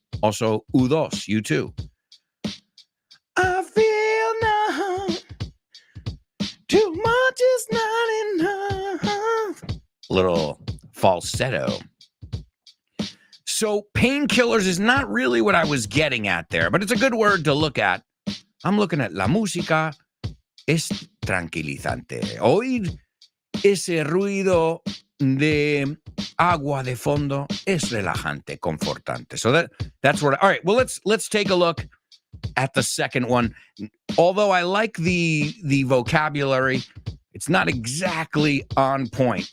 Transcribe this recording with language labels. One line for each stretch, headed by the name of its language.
English: Also, U2, U2. I feel numb. Too much is not enough. Little falsetto. So painkillers is not really what I was getting at there, but it's a good word to look at. I'm looking at
Spanish: la música. Es tranquilizante. Oír ese ruido de agua de fondo es relajante, confortante.
English: So that's what. All right. Well, let's take a look at the second one. Although I like the vocabulary, it's not exactly on point.